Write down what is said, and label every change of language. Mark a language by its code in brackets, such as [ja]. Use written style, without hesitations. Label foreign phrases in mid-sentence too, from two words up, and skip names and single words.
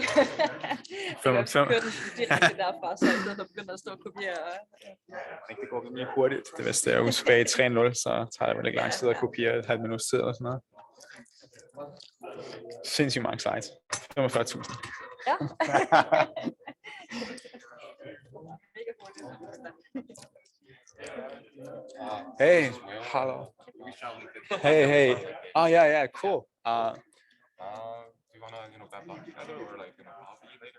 [da] Fem. Kører den direkte derfra, så i stedet for begynder at stå og kopiere. Det går rimelig hurtigt. Det hvis det er tilbage i 3.0, så tager det vel ikke lang tid at kopiere et halvt minut tid eller sådan noget. Sindssygt mange sites. 45.000. Ja. [en] Hey, hello. Hey. Oh yeah, cool. Do you want to, grab lunch together or coffee later?